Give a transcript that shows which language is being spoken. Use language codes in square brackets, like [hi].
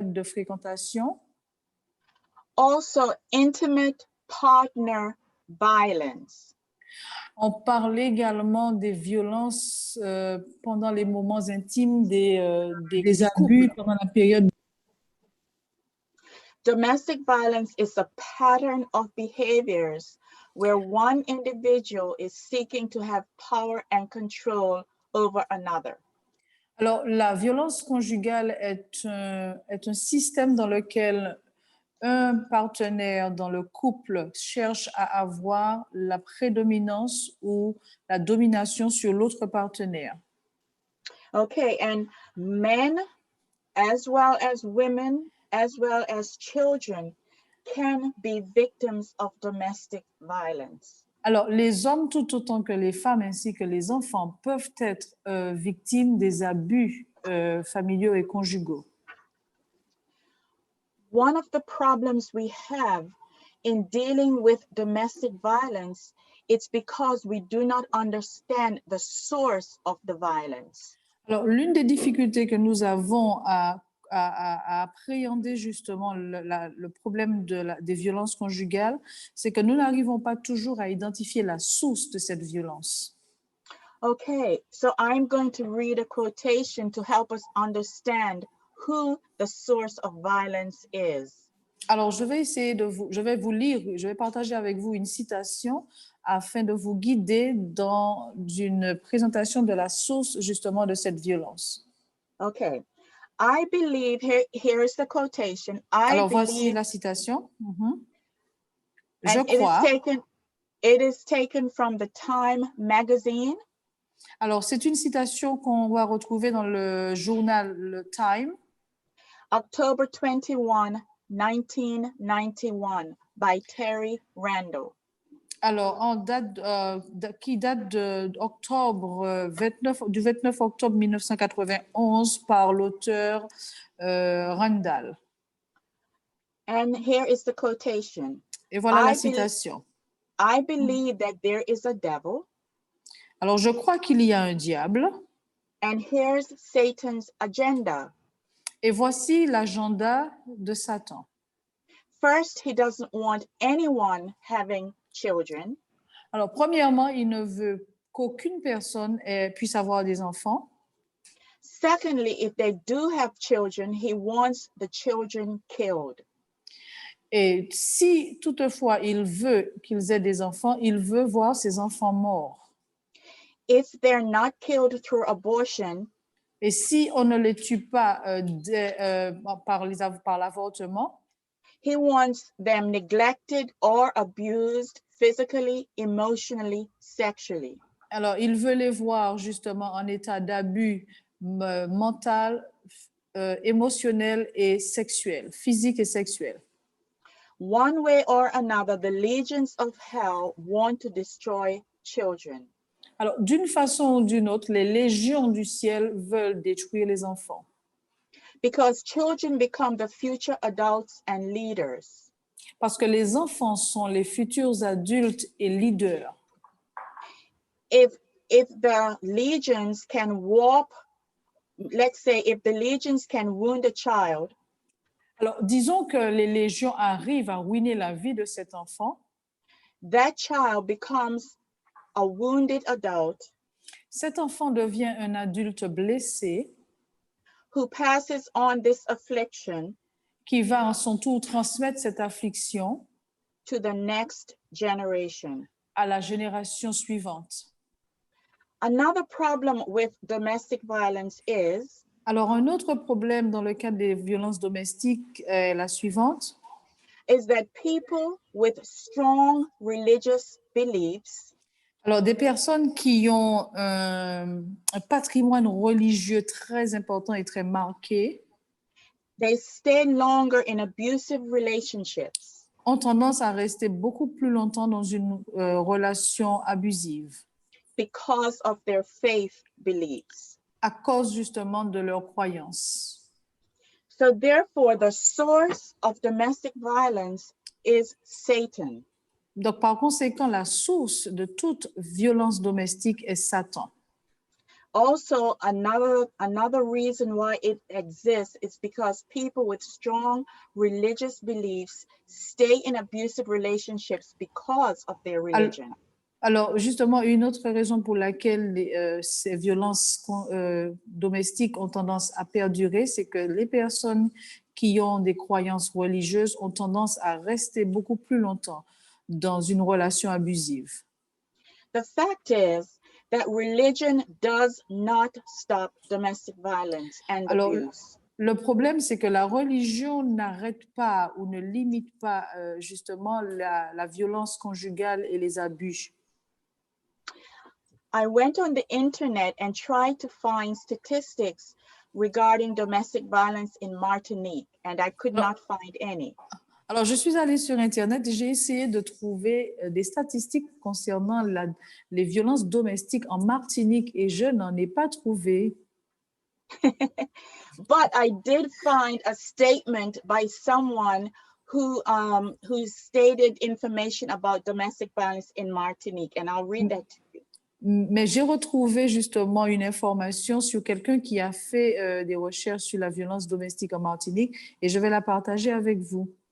[fr] période de fréquentation. [en] Also, intimate partner violence. [fr] On parle également des violences pendant les moments intimes des abus couples. pendant la période. [en] Domestic violence is a pattern of behaviors where one individual is seeking to have power and control over another. [fr] Alors, la violence conjugale est un système dans lequel un partenaire dans le couple cherche à avoir la prédominance ou la domination sur l'autre partenaire. [en] Okay, and men, as well as women, as well as children, can be victims of domestic violence. [fr] Alors, les hommes, tout autant que les femmes ainsi que les enfants, peuvent être victimes des abus familiaux et conjugaux. [en] One of the problems we have in dealing with domestic violence, it's because we do not understand the source of the violence. [fr] Alors, l'une des difficultés que nous avons à appréhender justement le problème des violences conjugales, c'est que nous n'arrivons pas toujours à identifier la source de cette violence. [en] Okay, so I'm going to read a quotation to help us understand who the source of violence is. [fr] Alors, je vais partager avec vous une citation afin de vous guider dans une présentation de la source justement de cette violence. [en] Okay. I believe, here is the quotation. [fr] Alors, voici la citation. Je [en] And [fr] crois. [en] It is taken from the Time magazine. [fr] Alors, c'est une citation qu'on va retrouver dans le journal Le Time. [en] October 21, 1991, by Terry Randall. [fr] Alors, qui date du 29 octobre 1991 par l'auteur Randall. [en] And here is the quotation. [fr] Et voilà la citation. [en] I believe that there is a devil. [fr] Alors, je crois qu'il y a un diable. [en] And here's Satan's agenda. [fr] Et voici l'agenda de Satan. [en] First, he doesn't want anyone having children. [fr] Alors, premièrement, il ne veut qu'aucune personne puisse avoir des enfants. [en] Secondly, if they do have children, he wants the children killed. [fr] Et si toutefois il veut qu'ils aient des enfants, il veut voir ces enfants morts. [en] If they're not killed through abortion, [fr] et si on ne les tue pas par l'avortement, [en] he wants them neglected or abused physically, emotionally, sexually. [fr] Alors, il veut les voir justement en état d'abus mental, émotionnel et sexuel, physique et sexuel. [en] One way or another, the legions of hell want to destroy children. [fr] Alors, d'une façon ou d'une autre, les légions du ciel veulent détruire les enfants. [en] Because children become the future adults and leaders. [fr] Parce que les enfants sont les futurs adultes et leaders. [en] If the legions can warp, let's say, if the legions can wound a child, [fr] alors disons que les légions arrivent à ruiner la vie de cet enfant, [en] that child becomes a wounded adult. [fr] Cet enfant devient un adulte blessé, [en] who passes on this affliction, [fr] qui va en son tour transmettre cette affliction [en] to the next generation. [fr] À la génération suivante. [en] Another problem with domestic violence is, [fr] alors un autre problème dans le cadre des violences domestiques est la suivante, [en] is that people with strong religious beliefs, [fr] alors des personnes qui ont un patrimoine religieux très important et très marqué, [en] they stay longer in abusive relationships, [fr] ont tendance à rester beaucoup plus longtemps dans une relation abusive. [en] Because of their faith beliefs. [fr] À cause justement de leurs croyances. [en] So therefore, the source of domestic violence is Satan. [fr] Donc par conséquent, la source de toute violence domestique est Satan. [en] Also, another reason why it exists is because people with strong religious beliefs stay in abusive relationships because of their religion. [fr] Alors, justement, une autre raison pour laquelle ces violences domestiques ont tendance à perdurer, c'est que les personnes qui ont des croyances religieuses ont tendance à rester beaucoup plus longtemps dans une relation abusive. [en] The fact is that religion does not stop domestic violence and [fr] Alors, [en] abuse. [fr] le problème, c'est que la religion n'arrête pas ou ne limite pas justement la violence conjugale et les abus. [en] I went on the internet and tried to find statistics regarding domestic violence in Martinique, and I could not find any. [fr] Alors, je suis allée sur Internet et j'ai essayé de trouver des statistiques concernant les violences domestiques en Martinique et je n'en ai pas trouvé. [en] But I did find a statement by someone who stated information about domestic violence in Martinique, and I'll read that to you. [fr] Mais j'ai retrouvé justement une information sur quelqu'un qui a fait des recherches sur la violence domestique en Martinique et je vais la partager avec vous.